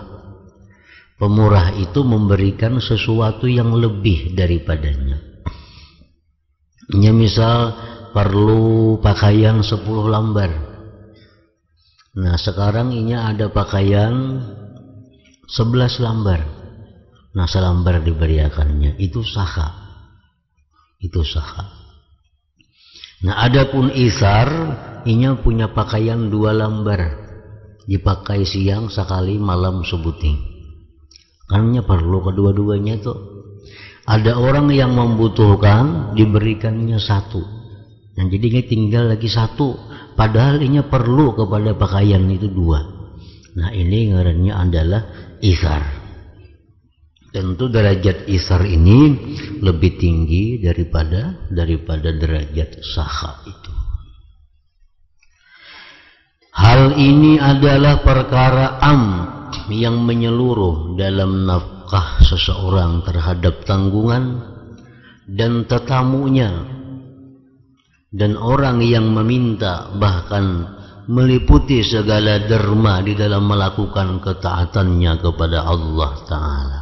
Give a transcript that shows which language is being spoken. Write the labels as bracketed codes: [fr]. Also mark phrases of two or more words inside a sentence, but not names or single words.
[id] Pemurah itu memberikan sesuatu yang lebih daripadanya. Ya, misal perlu pakaian 10 lambar. Nah, sekarang ini ada pakaian 11 lambar. Nah, selambar diberiakannya. Itu sakha. Itu sakha. Nah, adapun isar, inya punya pakaian 2 lambar, dipakai siang sekali, malam sebuting. Karena perlu kedua-duanya itu. Ada orang yang membutuhkan, diberikannya 1. Nah, jadinya tinggal lagi 1. Padahal inya perlu kepada pakaian itu 2. Nah, ini ngarannya adalah isar. Tentu derajat isar ini lebih tinggi daripada derajat sakha itu. Hal ini adalah perkara yang menyeluruh dalam nafkah seseorang terhadap tanggungan dan tetamunya, dan orang yang meminta, bahkan meliputi segala derma di dalam melakukan ketaatannya kepada Allah Ta'ala.